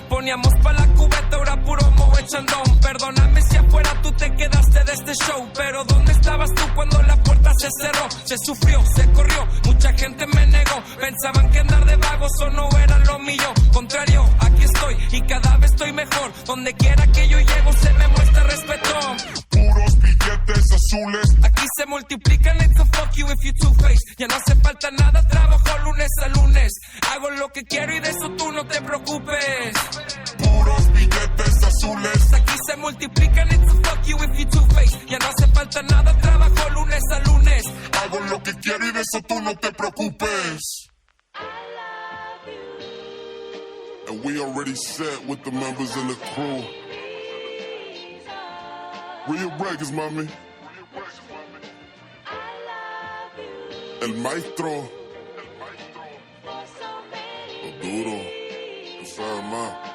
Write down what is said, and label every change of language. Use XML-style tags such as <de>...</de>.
<es>Poníamos pa' la cubeta, ahora puro moe chandón. Perdóname si afuera tú te quedaste de este show, pero ¿dónde estabas tú cuando la puerta se cerró? Se sufrió, se corrió, mucha gente me negó. Pensaban que andar de vago solo era lo mío. Contrario, aquí estoy y cada vez estoy mejor. Donde quiera que yo llego se me muestra respeto. Puros billetes azules. Aquí se multiplican,</es> <en>it's a fuck you if you two-faced.</en> <es>Ya no hace falta nada, trabajo lunes a lunes. Hago lo que quiero y de eso tú no te preocupes. Puros billetes azules. Aquí se multiplican,</es> <en>it's a fuck you if you two-faced.</en> <es>Ya no hace falta nada, trabajo lunes a lunes. Hago lo que quiero y de eso tú no te preocupes.</es> <en>And we already set with the members in the crew. Real breakers, mami.</en> <es>El maestro. Lo duro. Tú sabes más.</es>